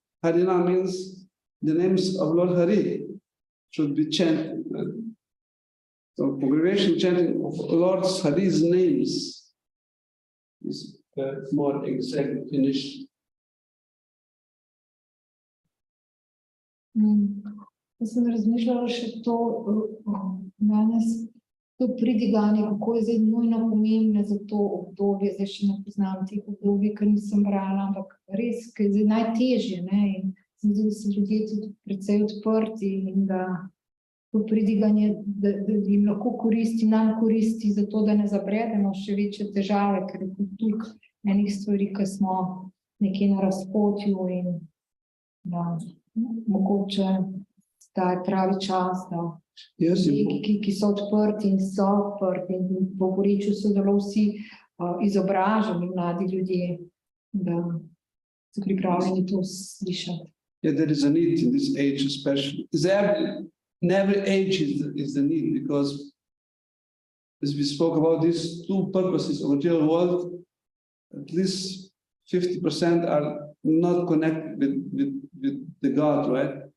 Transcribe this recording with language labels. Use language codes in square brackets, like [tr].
[en] Hari Nama means the names of Lord Hari should be chanted. So congregation chanting of Lord Hari's names is more exact definition. [sl] Jaz sem razmišljala še to, danes to pridiganje, kako je zdaj nujno pomembno za to obdobje, zdaj še ne poznam teh obdobij, ker nisem brala, ampak res, ker je zdaj najtežje, ne, in sem zdaj, da so ljudje tudi precej odprti in da to pridiganje, da jim lahko koristi, nam koristi za to, da ne zabredemo še večje težave, ker je toliko enih stvari, ki smo nekje na razpotju in da mogoče da je pravi čas, da ki so odprti in so odprti in v povprečju so zelo vsi izobraženi mladi ljudje, da so pripravljeni to slišati. [en] Yeah, there is a need in this age especially. In every age is the need, because as we spoke about these two purposes of the material world, at least 50% are not connected with the God, right?